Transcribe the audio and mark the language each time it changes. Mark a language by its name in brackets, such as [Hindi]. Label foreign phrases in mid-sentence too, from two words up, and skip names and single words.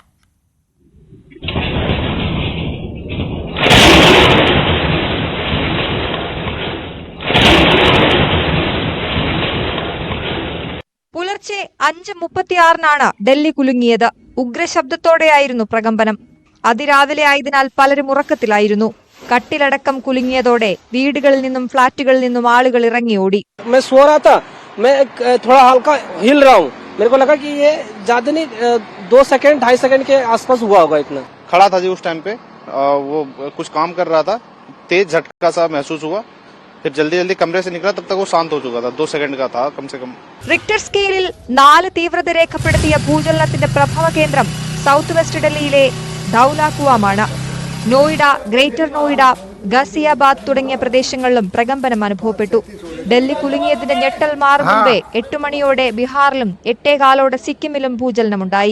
[Malayalam] പുലർച്ചെ 5:36 ഡൽഹി കുലുങ്ങിയത്. ഉഗ്രശബ്ദത്തോടെയായിരുന്നു പ്രകമ്പനം. അതിരാവിലെ ആയതിനാൽ പലരും ഉറക്കത്തിലായിരുന്നു. കട്ടിലടക്കം കുലുങ്ങിയതോടെ വീടുകളിൽ നിന്നും ഫ്ളാറ്റുകളിൽ നിന്നും ആളുകൾ ഇറങ്ങിയോടി. [Hindi] खड़ा था जी उस टाइम पे, वो कुछ काम कर रहा था, तेज झटका सा महसूस हुआ, फिर जल्दी जल्दी कमरे से निकला, तब तक वो शांत हो चुका था. 2 सेकंड का था कम से कम. [Malayalam] റിക്ടർ സ്കെയിലിൽ 4 തീവ്രത രേഖപ്പെടുത്തിയ ഭൂചലനത്തിന്റെ പ്രഭവ കേന്ദ്രം സൗത്ത് വെസ്റ്റ് ഡൽഹിയിലെ ധൌലാകുവാമാണ്. നോയിഡ, ഗ്രേറ്റർ നോയിഡ, ഗസിയാബാദ് തുടങ്ങിയ പ്രദേശങ്ങളിലും പ്രകമ്പനം അനുഭവപ്പെട്ടു. ഡൽഹി കുലുങ്ങിയതിന്റെ ഞെട്ടൽ മാറും മുമ്പേ 8 മണിയോടെ ബീഹാറിലും 8:15 സിക്കിമിലും ഭൂചലനമുണ്ടായി.